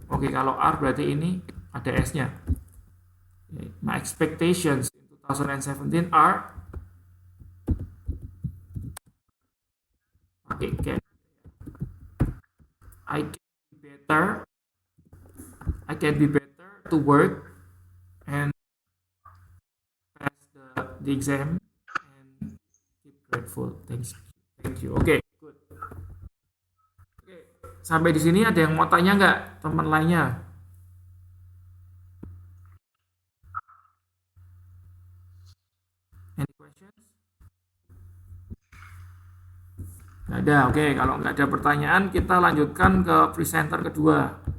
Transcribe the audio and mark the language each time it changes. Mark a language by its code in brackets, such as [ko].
[id] Oke, kalau are berarti ini ada s-nya. [en] My expectations in 2017 are okay, can I can be better. I can be better to work and pass the exam and keep grateful. Thank you. Oke, good. [id] Oke, sampai di sini ada yang mau tanya nggak teman lainnya? [en] Any questions? [id] Nggak ada. Oke, kalau nggak ada pertanyaan kita lanjutkan ke presenter kedua.